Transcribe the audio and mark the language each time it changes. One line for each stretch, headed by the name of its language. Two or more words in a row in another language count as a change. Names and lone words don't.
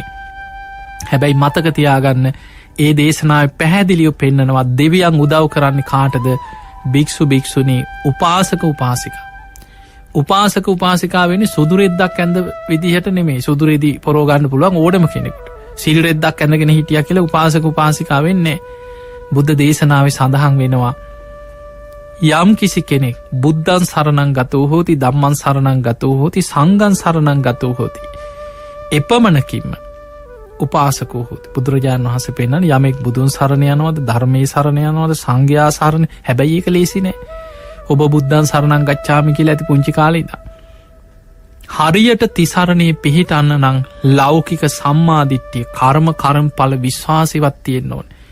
Sinhala: හැබැයි මතකතියාගන්න ඒ දේශනාව පැහැදිලියෝ පෙන්න්නනවත් දෙවියන් උදව් කරන්න කාටද භික්‍ෂු භික්‍ෂුණී උපාසක උපාසික. උපාසක උපාසිකාවෙන සුදුරෙද්දක් ඇඳ විදිහට නෙමේ සුදුරෙදි පොරෝගන්න පුළුවන් ඕඩම කෙනෙකුට සිල්රෙද්දක් ඇඳගෙන හිටිය කියල උපාසක උපාසිකාවෙන්නේ බුද්ධ දේශනාව සඳහන් වෙනවා.
Pali: යම් කිසි කෙනෙක් බුද්ධං සරණං ගතෝ හෝති ධම්මං සරණං ගතෝ හෝති සංඝං සරණං ගතෝ හෝති එපමණකින්ම උපාසකෝ හෝති.
Sinhala: බුදුරජාණන් වහන්සේ පෙන්නන යමෙක් බුදුන් සරණ යනවද ධර්මයේ සරණ යනවද සංඝයා සරණ හැබැයි ඒක ලේසි නෑ. ඔබ
Pali: බුද්ධං සරණං ගච්ඡාමි
Sinhala: කියලා ඇති පුංචි කාලේ ඉඳන් හරියට තිසරණේ පිහිටන්න නම් ලෞකික සම්මාදිට්ඨිය කර්මඵල විශ්වාසෙවත් තියෙන්න ඕනේ.